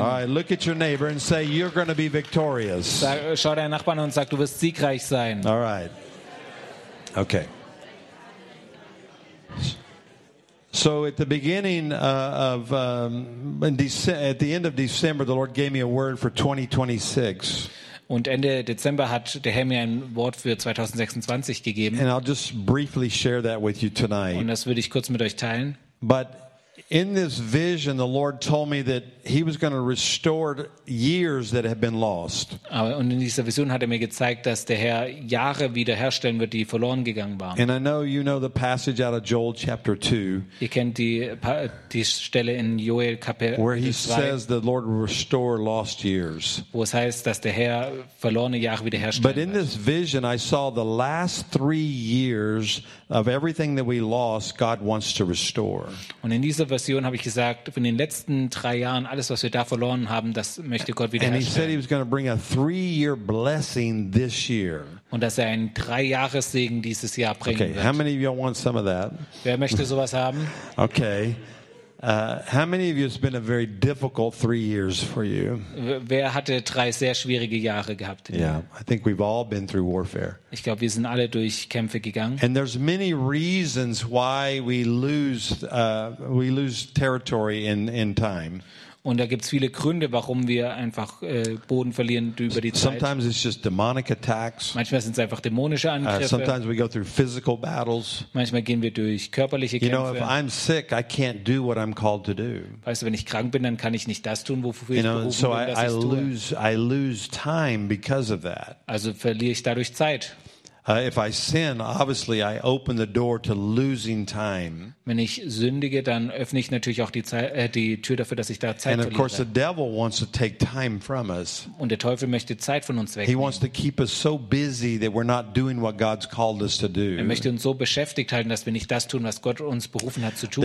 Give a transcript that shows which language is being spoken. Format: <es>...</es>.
<en>All right, look at your neighbor and say, you're going to be victorious.</en> <de>Schau deinen Nachbarn und sag, du wirst siegreich sein.</de> <en>All right. Okay. So at the beginning of at the end of December, the Lord gave me a word for 2026.</en> <de>Und Ende Dezember hat der Herr mir ein Wort für 2026 gegeben.</de> <en>And I'll just briefly share that with you tonight.</en> <de>Und das würde ich kurz mit euch teilen.</de> <en>But in this vision, the Lord told me that He was going to restore years that have been lost.</en> <de>Und in dieser Vision hat er mir gezeigt, dass der Herr Jahre wiederherstellen wird, die verloren gegangen waren.</de> <en>And I know you know the passage out of Joel chapter 2.</en> <de>Ihr kennt die Stelle in Joel Kapitel 2,</de> <en>where He says the Lord will restore lost years.</en> <de>Wo es heißt, dass der Herr verlorene Jahre wiederherstellen wird.</de> <en>But in this vision, I saw the last 3 years of everything that we lost, God wants to restore.</en> <de>Und in dieser Version habe ich gesagt, in den letzten 3 Jahren, alles, was wir da verloren haben, das möchte Gott wiederherstellen.</de> <en>And He said He was going to bring a 3-year blessing this year.</en> <de>Und dass er einen 3-Jahres-Segen dieses Jahr bringen wird.</de> <en>Okay, how many of you want some of that?</en> <de>Wer möchte sowas haben? Okay.</de> <en>How many of you has been a very difficult 3 years for you?</en> <de>Wer hatte 3 sehr schwierige Jahre gehabt?</de> <en>Yeah, I think we've all been through warfare.</en> <de>Ich glaube, wir sind alle durch Kämpfe gegangen.</de> <en>And there's many reasons why we lose territory in time.</en> <de>Und da gibt's viele Gründe, warum wir einfach Boden verlieren über die Zeit.</de> <en>Sometimes it's just demonic attacks.</en> <de>Manchmal sind's einfach dämonische Angriffe.</de> <en>Sometimes we go through physical battles.</en> <de>Manchmal gehen wir durch körperliche Kämpfe.</de> <en>You know, if I'm sick, I can't do what I'm called to do.</en> <de>Weißt du, wenn ich krank bin, dann kann ich nicht das tun, wofür ich berufen bin, dass ich tue.</de> <en>So I lose time because of that.</en> <de>Also verliere ich dadurch Zeit.</de> <en>If I sin, obviously I open the door to losing time.</en> <de>Wenn ich sündige, dann öffne ich natürlich auch die Tür dafür, dass ich da Zeit verliere.</de> <en>And of course the devil wants to take time from us.</en> <de>Und der Teufel möchte Zeit von uns wegnehmen.</de> <en>He wants to keep us so busy that we're not doing what God's called us to do.</en> <de>Er möchte uns so beschäftigt halten, dass wir nicht das tun, was Gott uns berufen hat zu tun.</de>